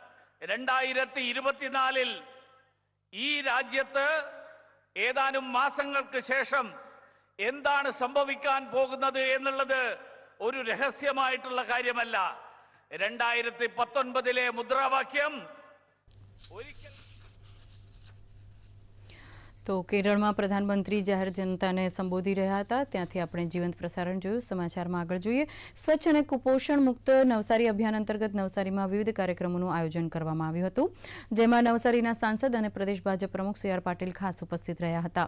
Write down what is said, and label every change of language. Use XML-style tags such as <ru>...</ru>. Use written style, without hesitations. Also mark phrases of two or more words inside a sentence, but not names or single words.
<ml>2024 ഈ രാജ്യത്ത് ഏതാനും മാസങ്ങൾക്ക് ശേഷം എന്താണ് സംഭവിക്കാൻ പോകുന്നത് എന്നുള്ളത് ഒരു രഹസ്യമായിട്ടുള്ള കാര്യമല്ല. 2019 മുദ്രാവാക്യം ഒരിക്കൽ.</ml> <gu>તો કેરળમાં પ્રધાનમંત્રી જાહેર જનતાને સંબોધી રહ્યા હતા. ત્યાંથી આપણે જીવંત પ્રસારણ જોયું. સમાચારમાં આગળ જોઈએ. સ્વચ્છ અને કુપોષણ મુક્ત નવસારી અભિયાન અંતર્ગત નવસારીમાં વિવિધ કાર્યક્રમોનું આયોજન કરવામાં આવ્યું હતું, જેમાં નવસારીના સાંસદ અને પ્રદેશ ભાજપ પ્રમુખ CR પાટીલ ખાસ ઉપસ્થિત રહ્યા હતા.</gu>